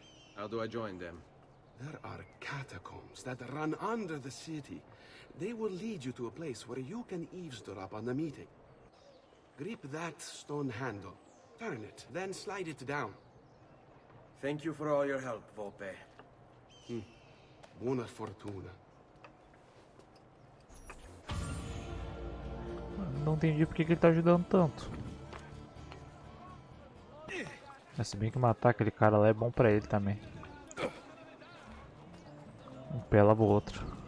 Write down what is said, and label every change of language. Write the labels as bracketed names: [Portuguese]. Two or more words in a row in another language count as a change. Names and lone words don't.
[English] How do I join them? There are catacombs that run under the city. They will lead you to a place where you can eavesdrop on the meeting. Grip that stone handle. Turn it, then slide it down. Thank you for all your help, Volpe. [Italian] Buona fortuna. [Portuguese] Não entendi porque que ele tá ajudando tanto. Mas se bem que matar aquele cara lá é bom pra ele também. Um pé lava o outro.